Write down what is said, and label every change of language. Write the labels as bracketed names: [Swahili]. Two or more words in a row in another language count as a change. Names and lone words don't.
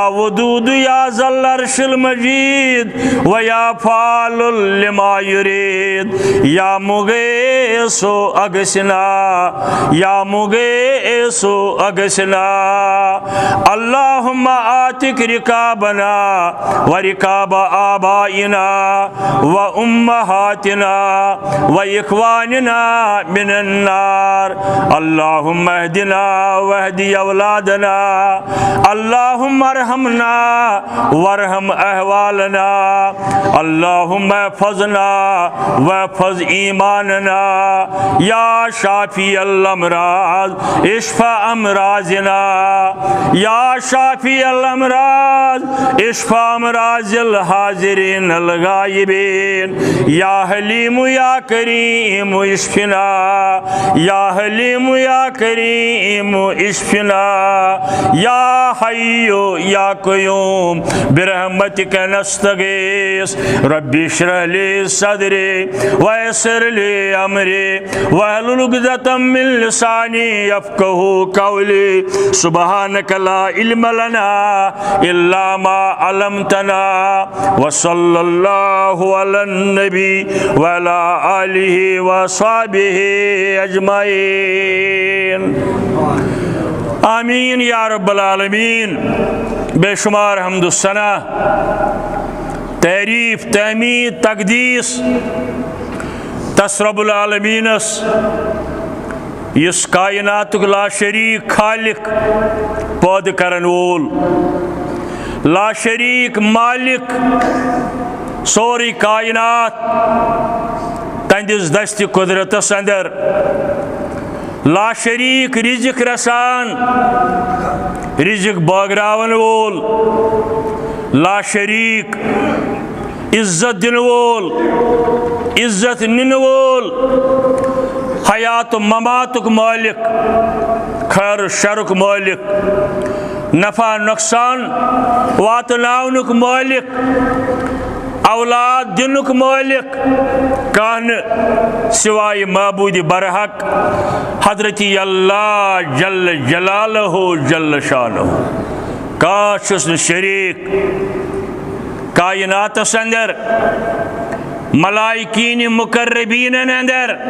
[Arabic] ودود يا ذا العرش المجيد ويا فعال لما يريد يا مغيث أغثنا يا مغيث أغثنا اللهم آتك ركابنا وركاب آبائنا وأمهاتنا وإخواننا من النار اللهم اهدنا واهدي أولادنا اللهم اللهم ارحمنا وارحم احوالنا اللهم احفظنا واحفظ ایماننا یا شافی الامراض اشفا امراضنا یا شافی الامراض اشفا امراض الحاضرین الغائبین یا حلیم یا کریم اشفنا یا حلیم یا کریم اشفنا یا حی یا قیوم برحمتک نستغیث رب اشرح لی صدری ویسر لی امری واحلل عقدۃ من لسانی یفقہوا قولی سبحانک لا علم لنا الا ما علمتنا وصلی اللہ علی النبی وعلی آلہ وصحبہ اجمعین آمین یا رب العالمین. [Kashmiri] بے شمار حمد و ثنا تعریف تحمید تقدیس تس رب العالمینس یس کائناتک [Arabic] لا شریک [Kashmiri] خالق پود کرن وول [Arabic] لا شریک [Kashmiri] مالک سوری کائنات تہندس دست قدرتس اندر [Arabic] لا شریک [Kashmiri] رزق رسان رزق باغراون وول [Arabic] لا شریک [Kashmiri] عزت دن وول عزت نن وول حیات و مماتک مالک خیر شرک مالک نفع نقصان واتناونک مالک اولاد دنک مالک کان سوائے معبود برحق حضرتی اللہ [Arabic] جل جلالہ جل شانہ [Kashmiri] کان شریک کائنات اندر ملائکین مقربین اندر